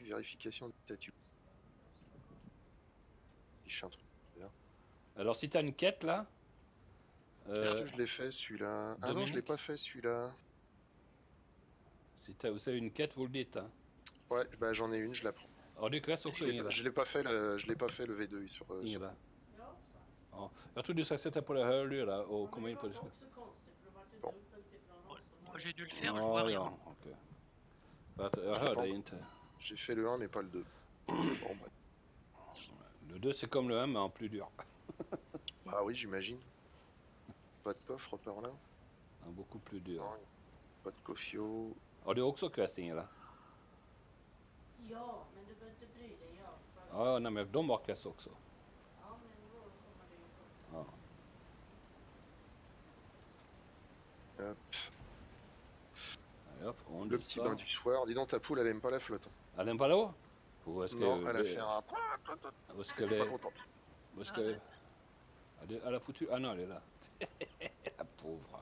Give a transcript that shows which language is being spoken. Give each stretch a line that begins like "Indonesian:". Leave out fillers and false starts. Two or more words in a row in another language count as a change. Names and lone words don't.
French: Vérification de statut. Il chante un truc. Là. Alors si t'as une quête là, Est-ce euh, que je l'ai fait celui-là? Ah non, je l'ai Dominique, pas fait celui-là. si vous avez une quête, vous le dites. Hein. Ouais, bah j'en ai une, je la prends.
Swedish: Har du quest också Ingela?
French: Je l'ai pas fait le V2 sur. Sur...
Swedish: Ingela? Ja. Jag tror du ska sätta på det hörlurar och komma in på Discord.
French: Bon, Ouais, moi j'ai dû le faire, je vois
Swedish: Ja,
French: rien.
Swedish: ja, okej. Jag
French: je l'ai
Swedish: hör
French: pas
Swedish: dig
French: encore.
Swedish: inte.
French: J'ai fait le 1 mais pas le 2. Bon, bah. Le 2 c'est comme le 1 mais en plus dur. Bah oui, j'imagine. De toute pas de coffre par là. Beaucoup plus dur. Non, pas de Kofio.
Swedish: Har du också quest, Ingela? Ja, men du behöver inte bry dig. Ja. Ja, nej, men de har quest också. Ja, men då kommer det ju upp. Ja.
French: Hop. Allez, hop, on Le dit petit ça. bain du soir. Dis donc, ta poule, elle aime pas la flotte. Hein. Elle aime pas l'eau? Où est-ce Non, que elle a fait un... Où est-ce Elle qu'elle était pas est? contente. Où est-ce Ah qu'elle ouais. est? Elle a foutu. Ah non, elle est là. La pauvre.